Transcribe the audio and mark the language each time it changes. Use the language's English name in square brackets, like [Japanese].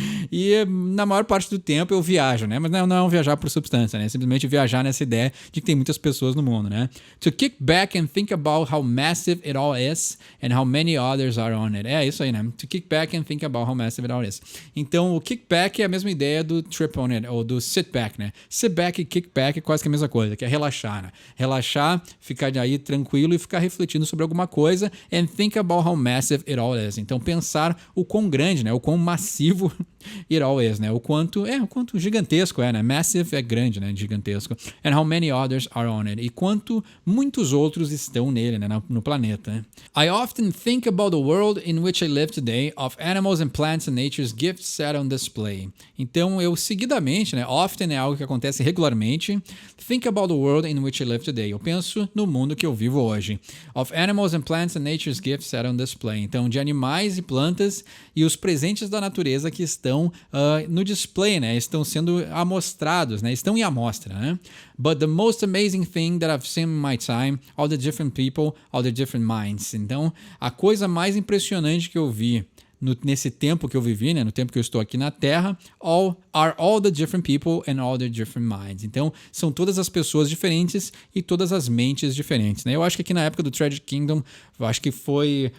[Portuguese] E na maior parte do tempo eu viajo, né? Mas não é um viajar por substância, né? Simplesmente viajar nessa ideia de que tem muitas pessoas no mundo, né? [English] To kick back and think about how massive it all is and how many others are on it. [Portuguese] É isso aí, né? [English] To kick back and think about how massive it all is. [Portuguese] Então, o kick back é a mesma ideia do trip on it, ou do sit back, né? Sit back e kick back é quase que a mesma coisa, que é relaxar, né? Relaxar, ficar aí tranquilo e ficar refletindo sobre alguma coisa [English] and think about how massive it all is. [Portuguese] Então, pensar o quão grande, né? O quão massivo [English] it all is, [Portuguese] né? O quanto gigantesco é, né? Massive é grande, né? Gigantesco. [English] And how many others are on it. [Portuguese] E quanto muitos outros estão nele, né? No planeta, né? [English] I often think about the world in which I live today, of animals and plants and nature's gifts set on display. [Portuguese] Então, eu seguidamente, né? Often é algo que acontece regularmente. [English] Think about the world in which I live today. [Portuguese] Eu penso no mundo que eu vivo hoje. [English] Of animals and plants and nature's gifts set on display. [Portuguese] Então, de animais e plantas e os presentes da natureza que estão no display, né? Estão sendo amostrados, né? Estão em amostra, né? [English] But the most amazing thing that I've seen in my time, all the different people, all the different minds. [Portuguese] Então, a coisa mais impressionante que eu vi nesse tempo que eu vivi, né, no tempo que eu estou aqui na Terra, [English] are all the different people and all the different minds. [Portuguese] Então, são todas as pessoas diferentes e todas as mentes diferentes, né? Eu acho que aqui na época do Tragic Kingdom, eu acho que foi...